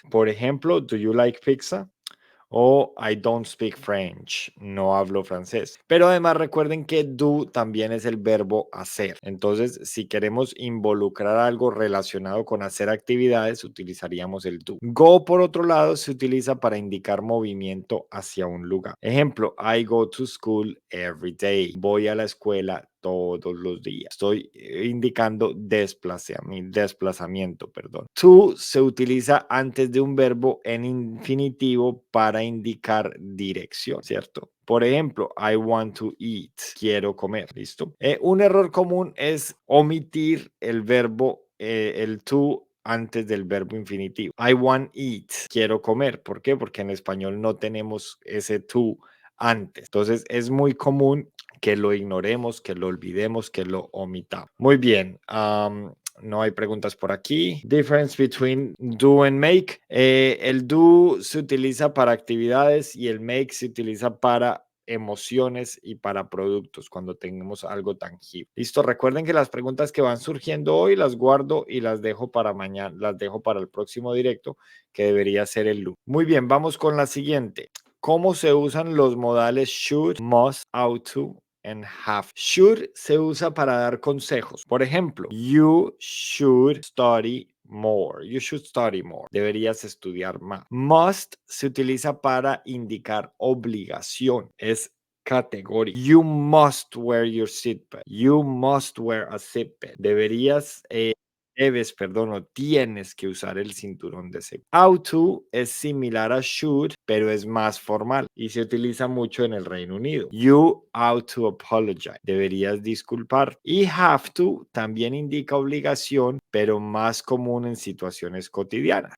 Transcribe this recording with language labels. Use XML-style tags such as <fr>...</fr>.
<es>Por ejemplo,</es> <en>do you like pizza? O I don't speak French,</en> <es>no hablo francés. Pero además recuerden que do también es el verbo hacer. Entonces, si queremos involucrar algo relacionado con hacer actividades, utilizaríamos el do. Go, por otro lado, se utiliza para indicar movimiento hacia un lugar. Ejemplo,</es> <en>I go to school every day.</en> <es>Voy a la escuela todos los días. Estoy indicando desplazamiento, perdón. To se utiliza antes de un verbo en infinitivo para indicar dirección, ¿cierto? Por ejemplo,</es> <en>I want to eat.</en> <es>Quiero comer, ¿listo? Un error común es omitir el verbo, el to antes del verbo infinitivo.</es> <en>I want eat.</en> <es>Quiero comer. ¿Por qué? Porque en español no tenemos ese to antes. Entonces es muy común que lo ignoremos, que lo olvidemos, que lo omitamos. Muy bien. No hay preguntas por aquí.</es> <en>Difference between do and make.</en> <es>El do se utiliza para actividades y el make se utiliza para emociones y para productos cuando tengamos algo tangible. Listo, recuerden que las preguntas que van surgiendo hoy las guardo y las dejo para mañana, las dejo para el próximo directo que debería ser el lunes. Muy bien, vamos con la siguiente. ¿Cómo se usan los modales should, must, ought to and have? Should se usa para dar consejos. Por ejemplo,</es> <en>you should study more. You should study more.</en> <es>Deberías estudiar más. Must se utiliza para indicar obligación. Es categórico.</es> <en>You must wear your seatbelt. You must wear a seatbelt.</en> <es>Deberías debes, perdón, o tienes que usar el cinturón de seguridad. Ought to es similar a should, pero es más formal y se utiliza mucho en el Reino Unido.</es> <en>You ought to apologize.</en> <es>Deberías disculpar. Y have to también indica obligación, pero más común en situaciones cotidianas.</es>